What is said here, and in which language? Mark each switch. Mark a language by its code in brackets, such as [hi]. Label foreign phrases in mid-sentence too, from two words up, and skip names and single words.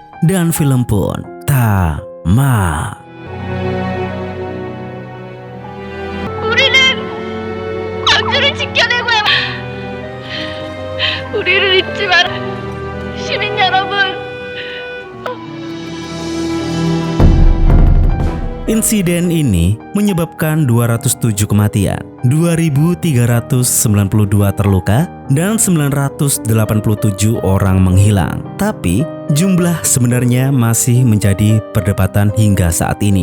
[id] dan film pun tamat. [ko] 우리는 광주를 지켜내고야. 우리를 잊지 마라. 시민 여러분. [id] Insiden ini menyebabkan 207 kematian, 2.392 terluka, dan 987 orang menghilang. Tapi, jumlah sebenarnya masih menjadi perdebatan hingga saat ini.